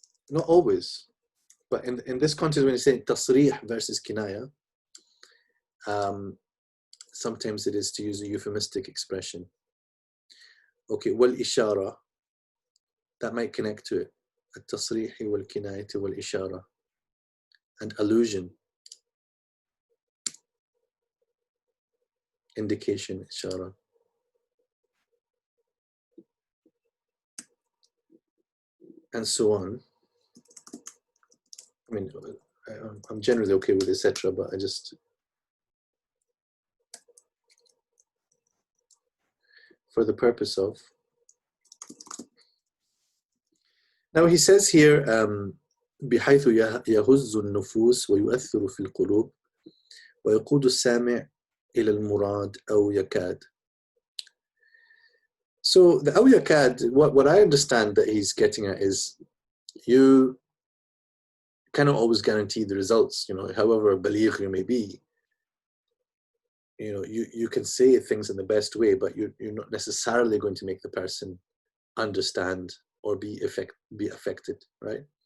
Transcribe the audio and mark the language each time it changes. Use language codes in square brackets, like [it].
[en] Not always, but in this context, when you say tasrih versus kinaya, sometimes it is to use a euphemistic expression. Okay, wal ishara, that might connect to it. [ar] التصريح والكناية والإشارة, [en] and allusion, indication, [ar] إشارة. [en] And so on. I mean, I'm generally okay with etc., but I just, for the purpose of. Now he says here, [ar] بحيث يهز النفوس ويؤثر في القلوب ويقود السامع إلى المراد أو يكاد. [en] So the [ar] أو يكاد, [en] what I understand that he's getting at is, you cannot always guarantee the results, however baligh you may be. You can say things in the best way, but you're not necessarily going to make the person understand or be affected, right?